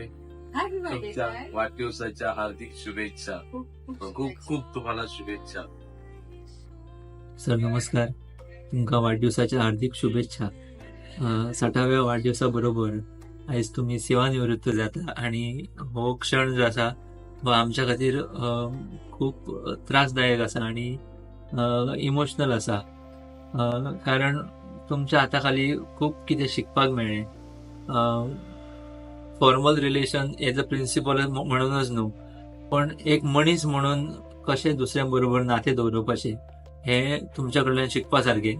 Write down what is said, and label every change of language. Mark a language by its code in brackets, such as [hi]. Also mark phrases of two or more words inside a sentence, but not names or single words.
[mr] तुमच्या वाढदिवसाच्या हार्दिक शुभेच्छा. खूप तुम्हाला शुभेच्छा. [kok] सर नमस्कार, तुमकां वाढदिवसाच्या हार्दिक शुभेच्छा. 60व्या वाढदिवसा बरोबर आयज तुम्ही सेवानिवृत्त जाता आणि हो क्षण जो आसा हो आमच्या खातीर खूप त्रासदायक आसा आणि इमोशनल आसा. कारण तुमच्या हाता खाली खूप कितें शिकपाक मेळ्ळें. [en] formal relation as a principal [kok] म्हणूनच न्हू, पण एक मनीस म्हणून कशें दुसऱ्या बरोबर नातें दवरपाचें हें तुमच्या कडल्यान शिकपा सारकें.